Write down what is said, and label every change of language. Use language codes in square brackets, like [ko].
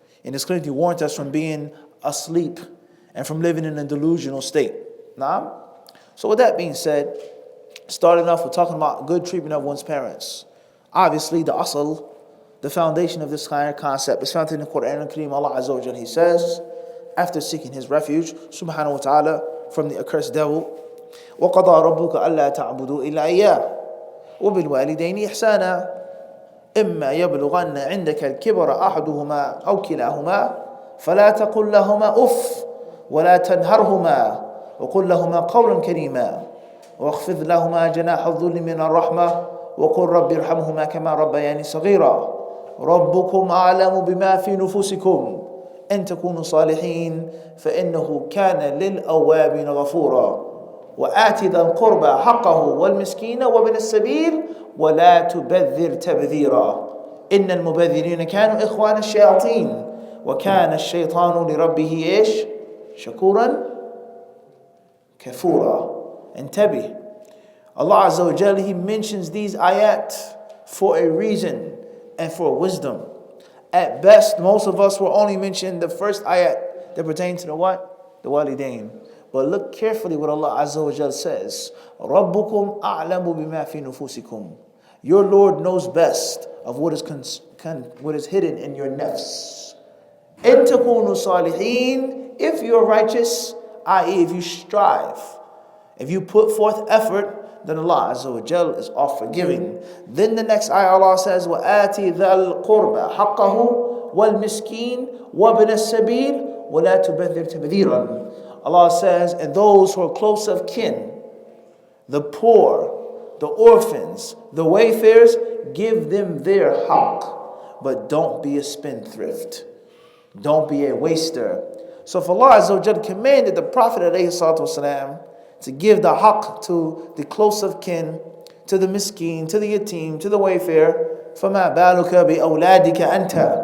[en] And has clearly warned us from being asleep and from living in a delusional state. Now, so with that being said, starting off with talking about good treatment of one's parents. Obviously, the asl, the foundation of this kind of concept is found in the Quranic Kareem. Allah Azza wa Jal, He says, after seeking His refuge, subhanahu wa ta'ala, from the accursed devil, [ar] وَقَضَى رَبُّكَ أَلَّا تَعْبُدُوا إِلَّا إِيَّاهُ وَبِالْوَالِدَيْنِ إِحْسَانًا إِمَّا يَبْلُغَنَّ عِندَكَ الْكِبَرَ أَحَدُهُمَا أَوْ كِلَاهُمَا فَلَا تَقُلْ لَهُمَا أُفٍّ وَلَا تَنْهَرْهُمَا وَقُلْ لَهُمَا قَوْلًا كَرِيمًا وَاخْفِضْ لَهُمَا جَنَاحَ الذُّلِّ مِنَ الرَّحْمَةِ وَقُلْ رَبِّ ارْحَمْهُمَا كَمَا رَبَّيَانِي صَغِيرًا رَبُّكُمْ أَعْلَمُ بِمَا فِي نُفُوسِكُمْ إن تكونوا صالحين فإنه كان للأوابين غفورا وآت ذا القربى حقه والمسكين وابن السبيل ولا تبذر تبذيرا إن المبذرين كانوا إخوان الشياطين وكان الشيطان لربه إيش شكورا كفورا. انتبه. [en] Allah Azza wa Jalla, He mentions these ayat for a reason and for wisdom. At best, most of us will only mention the first ayat that pertains to the what? The walidain. But look carefully what Allah Azza wa Jal says. [ar] رَبُّكُمْ أَعْلَمُ بِمَا فِي نُفُوسِكُمْ. [en] Your Lord knows best of what is hidden in your nafs. [ar] إِن تَكُونُوا صَالِحِينَ. [en] If you are righteous, i.e. if you strive, if you put forth effort, then Allah Azza wa Jal is all forgiving. Then the next ayah Allah says, [ar] وَآتِ ذَا الْقُرْبَ حَقَّهُ وَالْمِسْكِينَ وَابْنَ السَّبِيلِ وَلَا تُبَذِّرْ تَبْذِيرًا. [en] Allah says, and those who are close of kin, the poor, the orphans, the wayfarers, give them their haqq. But don't be a spendthrift. Don't be a waster. So if Allah Azza wa Jal commanded the Prophet ﷺ to give the haqq to the close of kin, to the miskeen, to the yatim, to the wayfarer, [ar] فَمَا بَالُكَ بِأَوْلَادِكَ أَنْتَ.